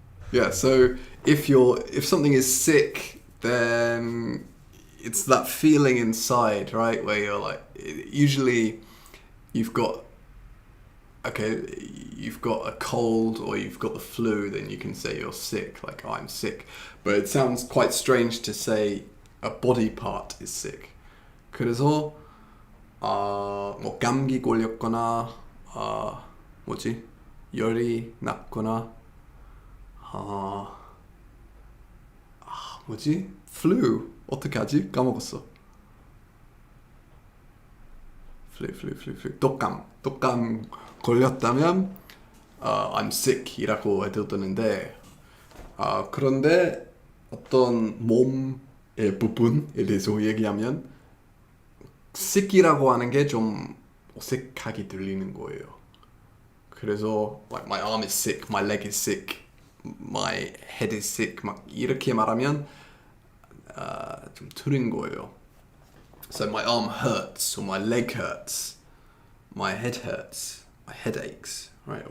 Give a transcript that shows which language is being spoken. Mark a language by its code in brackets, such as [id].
[en] Yeah. So if something is sick, then it's that feeling inside, right, where you're like, usually you've got a cold or you've got the flu, then you can say you're sick, like, oh, I'm sick. But it sounds quite strange to say a body part is sick. [ko] 그래서 뭐 감기 걸렸거나 열이 났거나 뭐지? flu 어떻게 하지? 까먹었어. [en] flu. [ko] 독감 걸렸다면 I'm sick 이라고 해도 되는데 그런데 어떤 몸의 부분에 대해서 얘기하면 sick이라고 하는 게 좀 어색하게 들리는 거예요. 그래서 [en] like my arm is sick, my leg is sick, my head is sick [ko] 막 이렇게 말하면 좀 틀린 거예요. [en] So my arm hurts, or my leg hurts, my head hurts, my head aches, right?